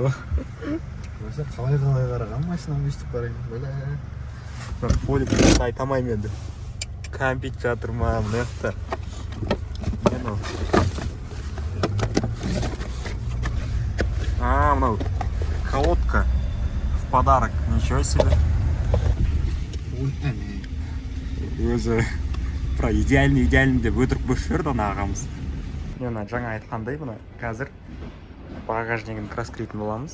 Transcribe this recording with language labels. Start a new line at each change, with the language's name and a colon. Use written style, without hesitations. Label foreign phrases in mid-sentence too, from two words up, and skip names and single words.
Kazakh: Өзі қалай қараған машинам өстіп қарайын, бәле. Бірақ полик айта алмаймын енді. Кәмпит жатыр ма, мына жақта.
Russian: Мынау колодка в подарок. Ничего себе.
Kazakh: Өзі идеальный деп өтірік бөліп жіберді ана ағамыз. Мына жаңа айтқандай, мына қазір багажнигін краскілейтін боламыз.